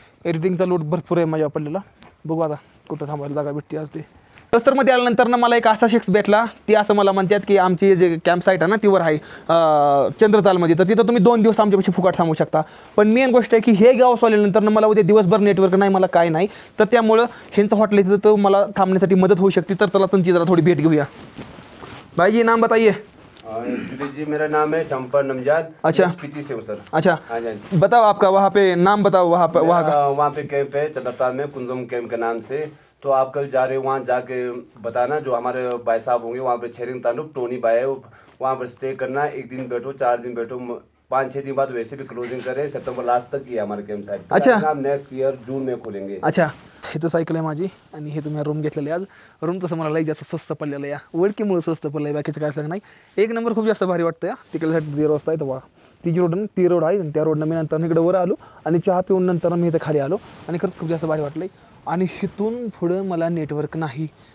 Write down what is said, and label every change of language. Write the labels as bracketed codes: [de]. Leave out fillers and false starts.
[mr] एडिटिंगचा load भरपूर आहे माझ्या पडलेला बघू आता कुठं थांबायला जागा भेटते आज ते लोसरमध्ये आल्यानंतर ना मला एक असा शख्स भेटला ती असं मला म्हणतात की आमची जे कॅम्प साईट आहे ना तीवर आहे चंद्रतालमध्ये तर तिथं तुम्ही 2 दिवस आमच्यापाशी फुकट थांबू शकता पण मेन गोष्ट आहे की हे गाव सोडल्यानंतर ना मला उद्या दिवसभर नेटवर्क नाही मला काय नाही तर त्यामुळं ह्यांचं हॉटेल तिथं तर मला थांबण्यासाठी मदत होऊ शकते तर त्याला तुमची जरा थोडी भेट घेऊया [hi] भाईजी नाम बताइए जी मेरा नाम है चंपा नमजाद अच्छा पीती से हूँ सर अच्छा हाँ जी बताओ आपका वहाँ पे नाम बताओ वहाँ का वहाँ पे कैंप है चंद्रताल में कुंजम कैंप के नाम से तो आप कल जा रहे हो वहाँ जाके बताना जो हमारे भाई साहब होंगे वहाँ पे छेरिंग तांडुप टोनी भाई है वहाँ पर स्टे करना 1 दिन बैठो 4 दिन बैठो 5-6 दिन बाद वैसे भी क्लोजिंग करें सितंबर लास्ट तक ही है हमारे कैंप साइट अच्छा नेक्स्ट ईयर जून में खोलेंगे [mr] अच्छा इथं सायकल आहे माझी आणि हे तुम्ही रूम घेतलेली आज रूम तसं मला लई जास्त स्वस्त पडलेलं या ओळखीमुळे स्वस्त पडलं आहे बाकीचं काय सांग नाही एक नंबर खूप जास्त भारी वाटतं या तिकडल्यासाठी 0 वाजता आहे तेव्हा ती रोड आहे आणि त्या रोडनं मी नंतर इकडे वर आलो आणि चहा पिऊन नंतर मी इथं खाली आलो आणि खरंच खूप जास्त भारी वाटलं आणि इथून पुढं मला नेटवर्क नाही